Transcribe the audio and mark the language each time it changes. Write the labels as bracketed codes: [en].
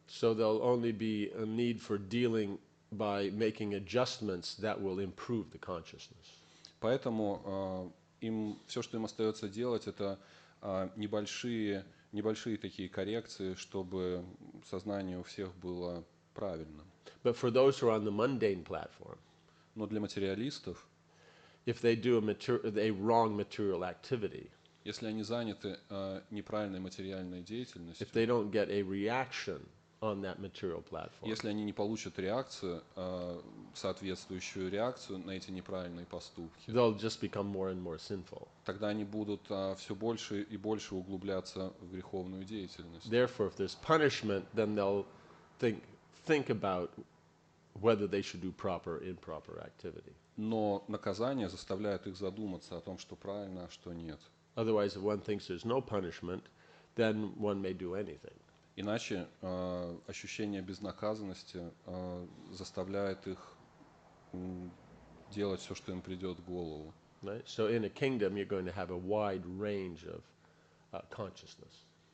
[en] So there'll only be a need for dealing by making adjustments that will improve the consciousness. [ru] Поэтому все, что им остается делать, это небольшие такие коррекции, чтобы сознание у всех было правильным. [en] But for those who are on the mundane platform, [ru] Но для материалистов, [en] if they do a wrong material activity, [ru] если они заняты неправильной материальной деятельностью, [en] if they don't get a reaction on that material platform, [ru] если они не получат реакцию, соответствующую реакцию на эти неправильные поступки, [en] they'll just become more and more sinful. [ru] тогда они будут все больше и больше углубляться в греховную деятельность. [en] Therefore, if there's punishment, then they'll think about whether they should do proper or improper activity. [ru] Но наказание заставляет их задуматься о том, что правильно, а что нет. [en] Otherwise, if one thinks there's no punishment, then one may do anything. [ru] Иначе ощущение безнаказанности заставляет их делать все, что им придет в голову. [en] Right? So in a kingdom, you're going to have a wide range of consciousness.